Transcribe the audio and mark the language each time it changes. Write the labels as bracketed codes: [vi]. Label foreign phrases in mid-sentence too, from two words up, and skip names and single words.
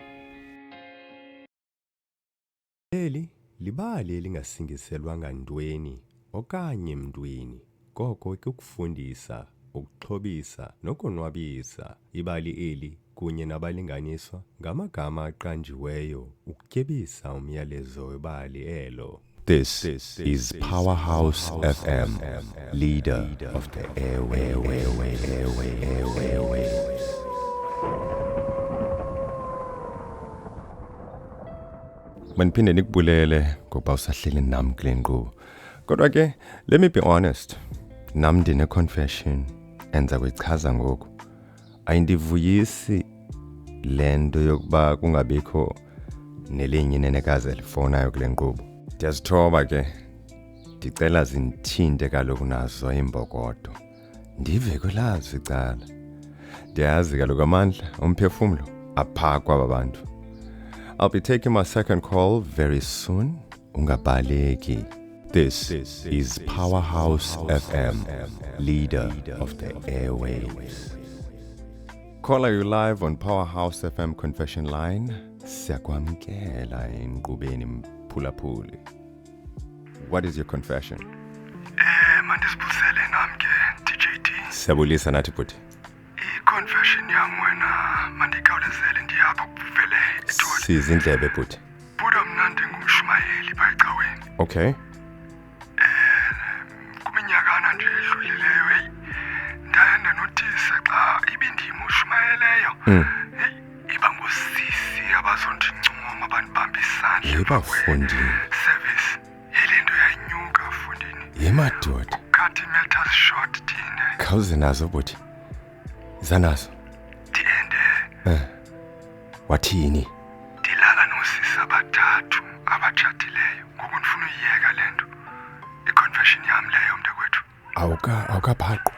[xh] Leli libali elingasingiselwanga ntweni okanye mntwini. Koko ukufundisa, ukuxhobisa nokonwabisa. Ibali eli kunye nabalinganiswa ngamagama aqanjiweyo ukutyebisa umyalezo webali elo. [en] This is Powerhouse FM, leader of the airway. [xh] Maniphinde nikubulele ngoba usahleli nam kule nkqubo. Kodwa ke, [en] let me be honest. [xh] Nam ndine-confession enza kuyichaza ngoku. Ayindivuyisi le nto yokuba kungabikho nelinye inenekazi elifonayo kule nkqubo. Ndiyazithoba ke, ndicela zinthinte kaloku nazo imbokodo. Ndive kwelazo icala. Ndiyazi kaloku amandla omphefumlo apha kwaba bantu. [en] I'll be taking my second call very soon. [xh] Ungabaleki. [en] This is Powerhouse FM, leader of the airwaves. Caller, you live on Powerhouse FM Confession Line. [xh] Siyakwamkela enkqubeni mphulaphuli. [en] What is your confession? [xh] Mandisibusele nam ke DJT. Siyabulisa nathi bhuti. I-confession yam wena mandikhawulezele ndiyapha kuvele ithole. Sizindlebe bhuti. Buda mna ndingumshumayeli bayicaweni. Okay. Kuminyakana nje edlulileyo ndaye ndanotise xa ibindimushumayeleyo. Iba ngosisi abazondincoma bandibamba isandla. Yebafundini. Service yilento yayinyuka fundini. Yemadoda. [en] Cut matters short thina. [xh] Khawuze nazo bhuti. Zanazo. Ndiende. Wathini? Ndilala nosisi abathathu abatshatileyo. Ngoku ndifuna uyiyeka le nto. I-confession yam leyo mntakwethu. Awukabhaqwa.